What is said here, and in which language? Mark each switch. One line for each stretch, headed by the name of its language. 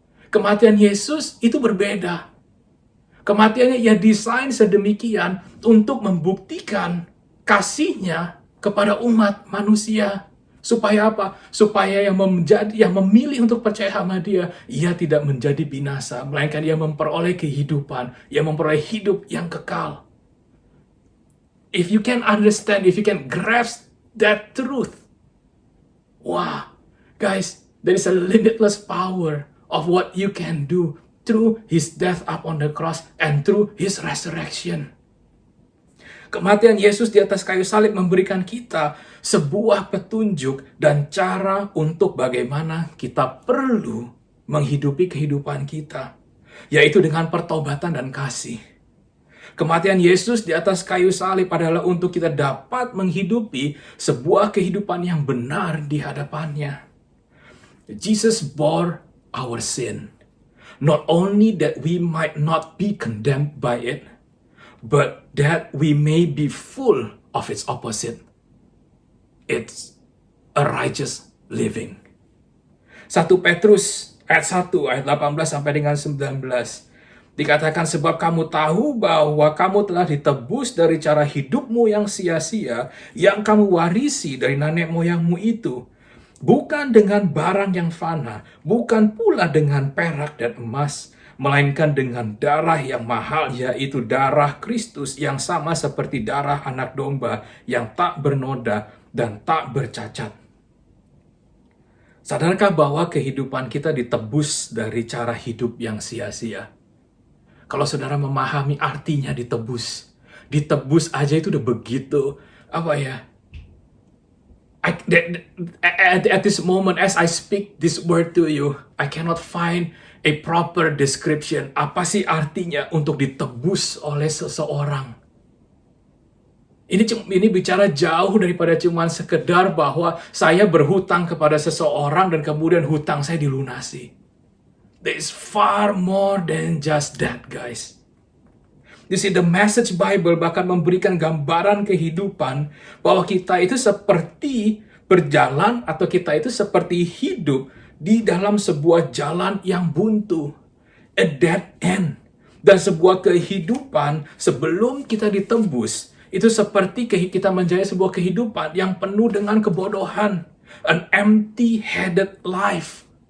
Indonesian: Kematian Yesus itu berbeda. Kematiannya ia desain sedemikian untuk membuktikan kasihnya kepada umat manusia. Supaya apa? Supaya yang memilih untuk percaya sama dia, ia tidak menjadi binasa, melainkan ia memperoleh kehidupan, ia memperoleh hidup yang kekal.
English: If you can understand, if you can grasp that truth, wow, guys, there is a limitless power of what you can do through his death up on the cross and through his resurrection.
Indonesian: Kematian Yesus di atas kayu salib memberikan kita sebuah petunjuk dan cara untuk bagaimana kita perlu menghidupi kehidupan kita, yaitu dengan pertobatan dan kasih. Kematian Yesus di atas kayu salib adalah untuk kita dapat menghidupi sebuah kehidupan yang benar di hadapannya.
English: Jesus bore our sin, not only that we might not be condemned by it, but that we may be full of its opposite. It's a righteous living.
Indonesian: 1 Petrus ayat 1, ayat 18 sampai dengan 19. Dikatakan, sebab kamu tahu bahwa kamu telah ditebus dari cara hidupmu yang sia-sia, yang kamu warisi dari nenek moyangmu itu. Bukan dengan barang yang fana, bukan pula dengan perak dan emas, melainkan dengan darah yang mahal, yaitu darah Kristus yang sama seperti darah anak domba yang tak bernoda dan tak bercacat. Sadarkah bahwa kehidupan kita ditebus dari cara hidup yang sia-sia? Kalau saudara memahami artinya ditebus aja itu udah begitu, apa ya?
English: At this moment, as I speak this word to you, I cannot find a proper description.
Indonesian: Apa sih artinya untuk ditebus oleh seseorang? Ini bicara jauh daripada cuma sekedar bahwa saya berhutang kepada seseorang dan kemudian hutang saya dilunasi.
English: There is far more than just that, guys. You see,
Indonesian: the Message Bible bahkan memberikan gambaran kehidupan bahwa kita itu seperti berjalan atau kita itu seperti hidup di dalam sebuah jalan yang buntu,
English: a dead end.
Indonesian: Dan sebuah kehidupan sebelum kita ditebus, itu seperti kita menjadi sebuah kehidupan yang penuh dengan kebodohan,
English: an empty-headed life.